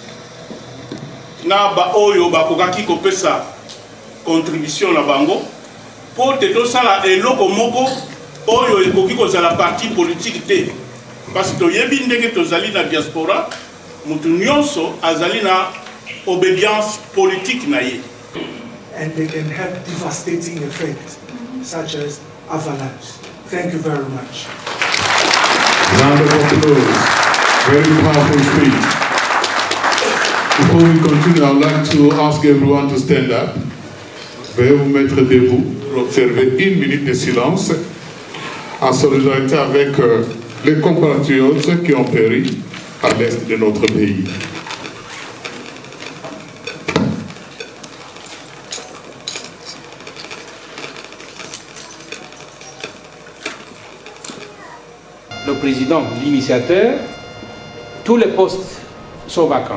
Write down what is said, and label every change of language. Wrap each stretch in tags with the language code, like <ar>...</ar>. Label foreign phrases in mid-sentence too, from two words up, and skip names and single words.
<ln>na ba oyo bakokaki kopesa contribution na bango pour te tosala eloko moko oyo ekoki kozala</ln> <fr>parti politique</fr> <ln>te</ln> <fr>parce que</fr> <ln>toyebi ndenge tozali na diaspora mutu nyonso azali na</ln> <fr>obédience politique</fr> <ln>na ye.</ln> <en>And they can have devastating effects such as avalanche. Thank you very much. Round of applause. Very powerful speech. Before we continue, I would like to ask everyone to stand up.</en> <fr>Veuillez vous mettre debout pour observer 1 minute de silence en solidarité avec les compatriotes qui ont péri à l'est de notre pays. Le président, l'initiateur, tous les postes sont vacants.</fr>